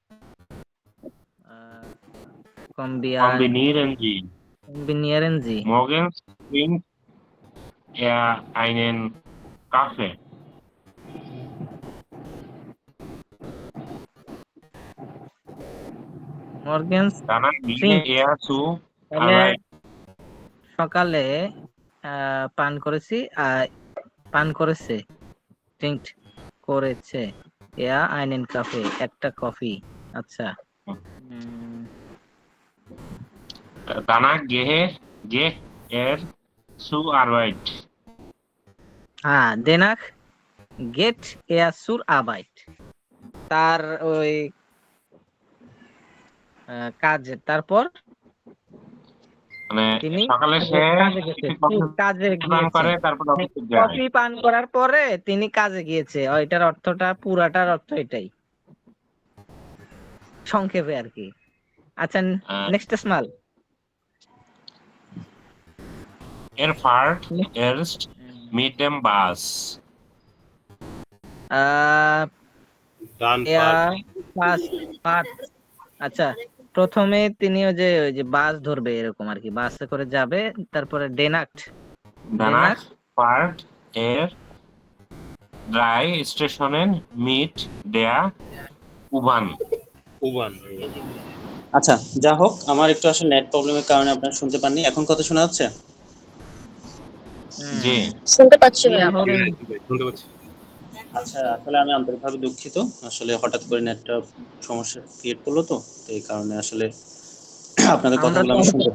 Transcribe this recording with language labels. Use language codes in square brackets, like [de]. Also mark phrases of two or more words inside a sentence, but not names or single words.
[de] Kombinieren Sie. kombinieren Sie? Morgens trinkt er einen Kaffee. Morgens Danach ging er zu [bn] তাহলে [de] Arbeit. [bn] সকালে পান করেছে ড্রিঙ্ক করেছে [de] einen Kaffee [bn] একটা কফি। আচ্ছা, [de] Danach geht er zur Arbeit. হ্যাঁ, danach geht er zur Arbeit। [bn] তার ওই কাজে, তারপর মানে তিনি সকালে সে কাজে পান করে গিয়েছে। তারপর অফিসে যায়। কফি পান করার পরে তিনি কাজে গিয়েছে। এটার অর্থটা, পুরাটার অর্থ এটাই, সংক্ষেপে আর কি। আচ্ছা, [en] next small. [de] Er fährt erst mit dem Bus. Dann [bn] আচ্ছা, প্রথমে তিনি ওই যে বাস ধরবে এরকম আর কি, বাসে করে যাবে, তারপরে ডেনাক্ট [de] Danach fährt er 3 Stationen mit der U-Bahn. U-Bahn. [bn] আচ্ছা, যা হোক, আমার একটু আসলে নেট প্রবলেমের কারণে আপনারা শুনতে পাননি। এখন কথা শোনা যাচ্ছে? জি। শুনতে পাচ্ছি না। শুনতে পাচ্ছি। আচ্ছা, আসলে আমি আন্তরিকভাবে দুঃখিত। আসলে হঠাৎ করে নেটটা সমস্যা ক্রিয়েট করলো, তো এই কারণে আসলে আপনাদের কথাগুলো আমি শুনতে